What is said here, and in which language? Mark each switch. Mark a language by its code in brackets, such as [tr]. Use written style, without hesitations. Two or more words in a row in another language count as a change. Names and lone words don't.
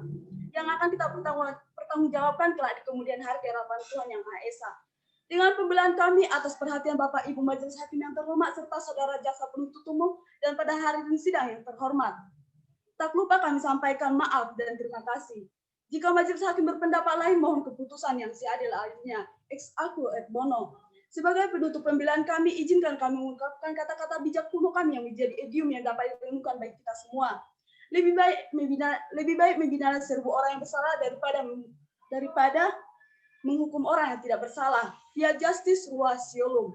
[id] Yang akan kita pertanggungjawabkan kelak di kemudian hari di hadapan Tuhan Yang Maha Esa. Dengan pembelaan kami atas perhatian Bapak Ibu Majelis Hakim yang terhormat serta saudara jaksa penuntut umum dan pada hari ini sidang yang terhormat. Tak lupa kami sampaikan maaf dan terima kasih. Jika majelis hakim berpendapat lain, mohon keputusan yang seadil-adilnya. [la] Ex aequo et bono. [id] Sebagai penutup pembelaan kami, izinkan kami mengungkapkan kata-kata bijak kuno kami yang menjadi idiom yang dapat direnungkan bagi kita semua. Lebih baik membina seribu orang yang bersalah daripada menghukum orang yang tidak bersalah. [la] Via justice rua ciolum.